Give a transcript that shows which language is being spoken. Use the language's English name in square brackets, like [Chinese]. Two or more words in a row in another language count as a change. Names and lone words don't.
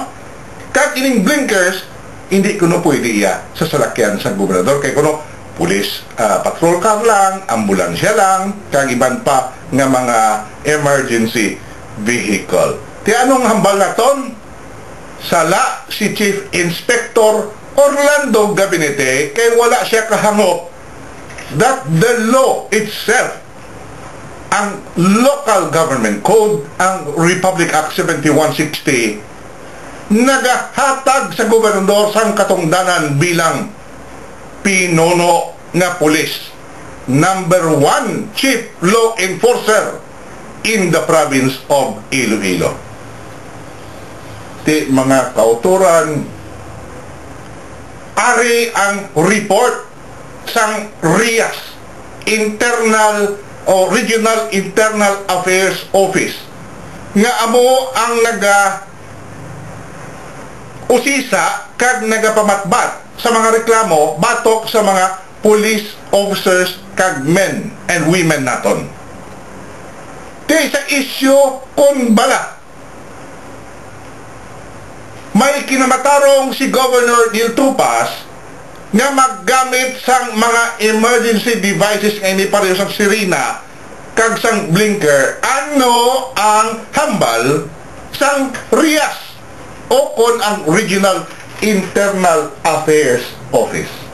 [Hiligaynon] Kag ining blinkers hindi kuno pwede iya sa salakyan sa gobernador kay kuno pulis [English] patrol car [Hiligaynon] lang, ambulansya lang kag iban pa nga mga [English] emergency vehicle. [Hiligaynon] Ti anong hambal naton? Sala si Chief Inspector Orlando Gabinete kay wala siya kahangop [English] that the law itself, [Hiligaynon] ang Local Government Code, ang Republic Act 7160, nagahatag sa gobernador sang katungdanan bilang pinuno nga pulis, [English] number 1 chief law enforcer in the province of Iloilo. [Hiligaynon] Ti mga kauturan, ari ang report sang RIAS, Internal o Regional Internal Affairs Office, nga amo ang usisa kag nagapamatbat sa mga reklamo batok sa mga [English] police officers [Hiligaynon] kag [English] men and women [Hiligaynon] naton. Di sa isyu kun bala may kinamatarong si Governor Neil Tupas nga maggamit sang mga [English] emergency devices [Hiligaynon] nga ini pareho sa Serena kag sang blinker, ano ang hambal sang RIAS o kon ang Regional Internal Affairs Office.